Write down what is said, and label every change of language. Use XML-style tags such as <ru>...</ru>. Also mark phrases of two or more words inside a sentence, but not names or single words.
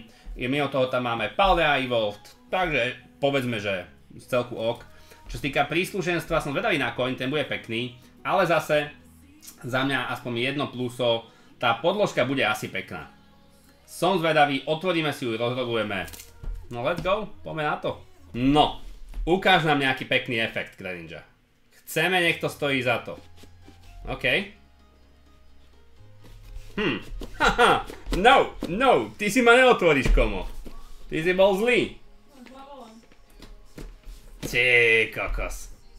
<sk>Mimo toho tam máme Paldea Evolved, takže povedzme, že z celku ok. Čo sa týka príslušenstva, som zvedavý na coin, ten bude pekný, ale zase za mňa aspoň jedno pluso, tá podložka bude asi pekná. Som zvedavý, otvoríme si ju, rozrobujeme.</sk> <en>No let's go,</en> <sk>poďme na to. No, ukáž nám nejaký pekný efekt, Greninja. Chceme, nech to stojí za to. OK. Haha, no, ty si ma neotvoríš, komo. Ty si bol zlý. Ty kokos.</sk>